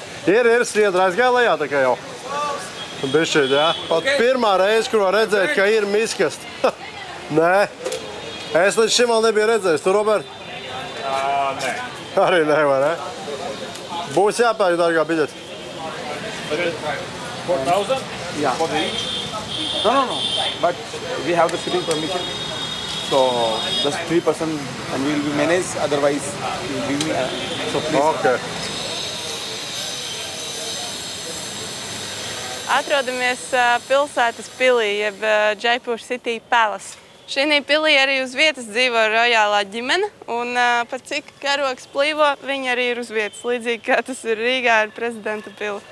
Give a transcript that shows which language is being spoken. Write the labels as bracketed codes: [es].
[lv] Ir sviedra aizgāja lejā tā kā jau. Bišķīt, jā. Pat pirmā reize, kur var redzēt, ka ir miskast. Nē. Es līdz šim vēl nebiju redzējis. Tu, Robert? Nē. Arī nevar, ne? Būs jāpērk dārgā biļete. 4,000? [en] Yeah. For the each? No. But we have the sitting permission. So just 3% and we will be managed. Otherwise, you will give me. So please. Ok. [lv] Atrodamies pilsētas pilī, jeb Jaipur City Palace. Šī pilī arī uz vietas dzīvo rojālā ģimene, un pat cik karogs plīvo, viņi arī ir uz vietas, līdzīgi kā tas ir Rīgā ar prezidenta pili.